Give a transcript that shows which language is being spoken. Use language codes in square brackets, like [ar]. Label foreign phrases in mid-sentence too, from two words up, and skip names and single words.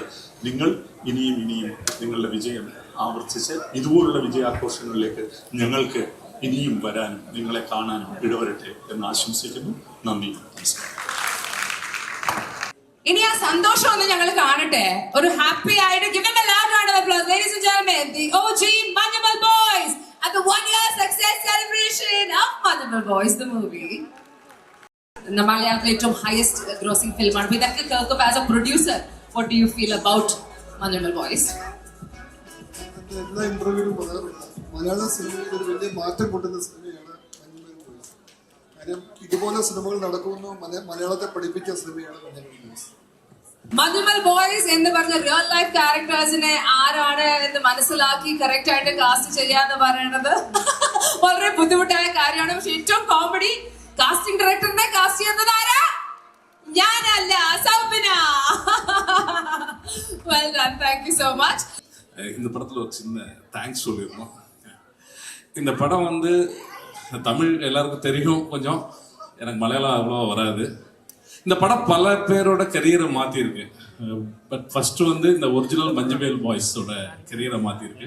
[ml] നിങ്ങൾ ഇനിയും നിങ്ങളുടെ വിജയം ആവർത്തിച്ച് ഇതുപോലുള്ള വിജയാഘോഷങ്ങളിലേക്ക് ഞങ്ങൾക്ക് ഇനിയും വരാനും നിങ്ങളെ കാണാനും ഇടവരട്ടെ എന്ന് ആശംസിക്കുന്നു. നന്ദി, നമസ്കാരം. ഇനി ആ സന്തോഷം ഒന്ന് ഞങ്ങൾ കാണട്ടെ. ഒരു ഹാപ്പി ആയിട്ട് [en] give them a loud round of applause, ladies and gentlemen, the OG Manjumal Boys at the 1-year success celebration of Manjumal Boys the movie. [ml] മലയാളത്തിലെ ഏറ്റവും [en] highest grossing [ml] ഫിലിമാണ്. ഇതൊക്കെ കേൾക്കുമ്പോൾ [en] as a producer what do you feel about Manjummel Boys? [ml] എല്ലാ ഇന്റർവ്യൂവിലും പറയാറുണ്ട്, മലയാള സിനിമയിൽ ഒരു വലിയ മാറ്റം കൊണ്ടുവന്ന സിനിമയാണ് മഞ്ഞുമൽ ബോയ്സ്. കാര്യം ഇതുപോലെ സിനിമകൾ നടക്കുമെന്ന് മലയാളത്തെ പഠിപ്പിച്ച സിനിമയാണ് മഞ്ഞുമൽ ബോയ്സ്. മഞ്ഞുമൽ ബോയ്സ് എന്ന് പറഞ്ഞ [en] real life characters [ml] ആരാണ് എന്ന് മനസ്സിലാക്കി കറക്റ്റ് ആയിട്ട് കാസ്റ്റ് ചെയ്യാന്ന് പറയുന്നത് വളരെ ബുദ്ധിമുട്ടായ കാര്യമാണ്. പക്ഷെ ഏറ്റവും കോമഡി, [en] casting director [ml] കാസ്റ്റ് ചെയ്യുന്നത് ആരാ? ഞാനല്ല, സൗബിന. [en] Well done, thank you so much. [ta] இந்த படத்தில் ஒரு சின்ன தேங்க்ஸ் சொல்லியிருந்தோம். இந்த படம் வந்து தமிழ் எல்லாருக்கும் தெரியும், கொஞ்சம் எனக்கு மலையாளம் அவ்வளோ வராது. இந்த படம் பல பேரோட கரியரை மாற்றிருக்கு. [en] but first [ta] வந்து இந்த ஒரிஜினல் மஞ்சுமேல் பாய்ஸோட கரியரை மாற்றிருக்கு.